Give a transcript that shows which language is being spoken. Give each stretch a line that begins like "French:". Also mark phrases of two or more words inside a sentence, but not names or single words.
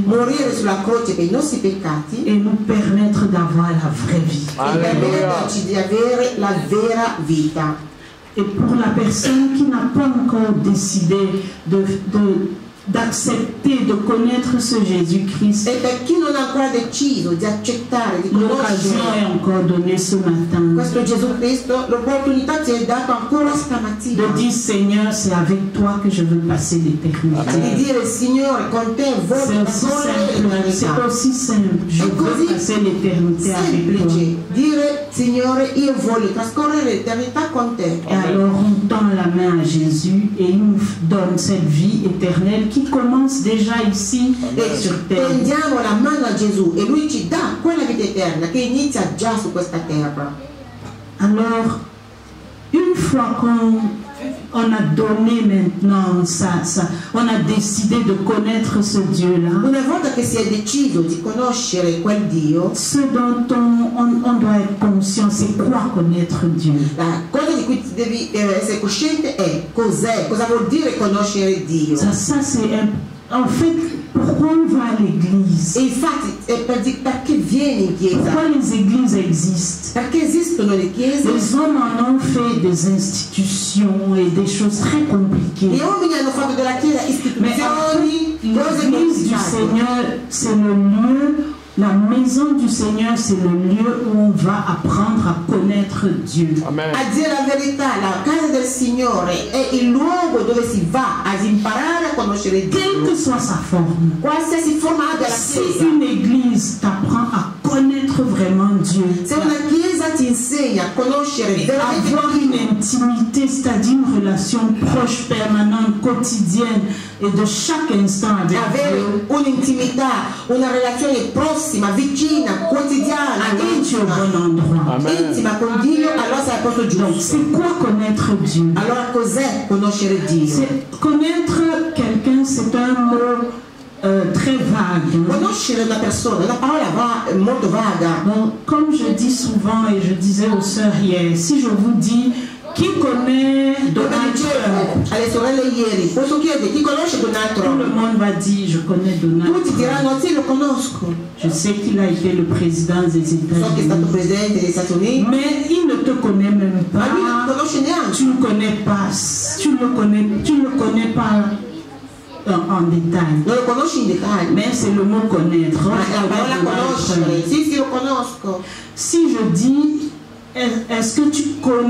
Italian: morire sulla croce per i nostri peccati
French: et nous permettre d'avoir la vraie vie.
Italian: e permetterci di avere la vera vita.
French: Et pour la personne qui n'a pas encore décidé d'accepter, de connaître ce Jésus-Christ,
Italian: E per chi non ha ancora deciso di accettare, di
French: l'occasion
Italian: conoscere
French: est encore donnée ce matin
Italian: questo Gesù Cristo, l'opportunità ti è data ancora
French: de
Italian: stamattina
French: dire: Seigneur, c'est avec toi que je veux passer l'éternité.
Italian: di dire: Signore, con te voglio
French: C'est aussi simple,
Italian: trascorrere l'eternità.
French: c'est aussi simple. Je
Italian: È
French: veux
Italian: così
French: passer l'éternité avec toi.
Italian: semplice dire: Signore, io voglio trascorrere l'eternità con te.
French: Et alors on tend la main à Jésus et il nous donne cette vie éternelle qui commence déjà ici
Italian: E
French: sur terre.
Italian: tendiamo la mano a Gesù e lui ci dà quella vita eterna che inizia già su questa terra.
French: Alors, une fois qu'on a donné maintenant on a décidé de connaître ce Dieu-là,
Italian: Una volta che si è deciso di conoscere quel Dio,
French: ce dont on doit être conscient, c'est quoi connaître Dieu?
Italian: la cosa di cui devi essere cosciente è cosa vuol dire conoscere Dio.
French: Ça c'est en fait, pourquoi on va à l'église?
Italian: E infatti perché vieni in chiesa?
French: Pourquoi les églises existent?
Italian: Perché esistono le chiese?
French: Les hommes en ont fait des institutions et des choses très compliquées.
Italian: Gli uomini hanno fatto della chiesa
French: Mais
Italian: istituzioni, cose
French: l'église du
Italian: complicate.
French: Seigneur, c'est le lieu, la maison du Seigneur, c'est le lieu où on va apprendre à connaître Dieu. Amen.
Italian: A dire la verità, la casa del Signore è il luogo dove si va ad imparare a conoscere
French: Quelle
Italian: Dio.
French: que soit sa forme.
Italian: Qualsiasi forma abbia la
French: Si
Italian: chiesa.
French: une église t'apprend à connaître vraiment Dieu,
Italian: Se una chiesa ti insegna a conoscere veramente
French: avoir une intimité, c'est-à-dire une relation proche, permanente, quotidienne et de chaque instant avec
Italian: avere
French: Dieu,
Italian: un'intimità, una relazione prossima, vicina, quotidiana,
French: alors tu es au
Italian: intima,
French: bon endroit. Amen.
Italian: intima con Dio, allora sei al posto
French: Donc,
Italian: giusto.
French: c'est quoi connaître Dieu?
Italian: Allora cos'è conoscere Dio?
French: Connaître quelqu'un, c'est un mot très vague.
Italian: Conoscere una persona, una parola molto vaga.
French: Bon, comme je dis souvent et je disais aux sœurs hier, si je vous dis qui connaît
Italian: Come
French: Donald
Italian: dicevo
French: Trump,
Italian: alle sorelle ieri, posso chiedere chi conosce Donald
French: tout le
Italian: Trump?
French: monde va dire je connais Donald
Italian: Tutti
French: Trump.
Italian: diranno sì, lo conosco.
French: Je sais qu'il a été le président des
Italian: So che è stato
French: États-Unis.
Italian: presidente degli Stati Uniti,
French: Mais il ne te connaît même
Italian: ma lui non
French: pas.
Italian: conosce neanche.
French: Tu ne connais pas. Tu ne le connais pas en détail.
Italian: Non lo conosci in dettaglio.
French: Mais c'est le mot connaître.
Italian: Ma la parola conoscere. Sì, lo conosco.
French: Si je dis, est-ce que tu connais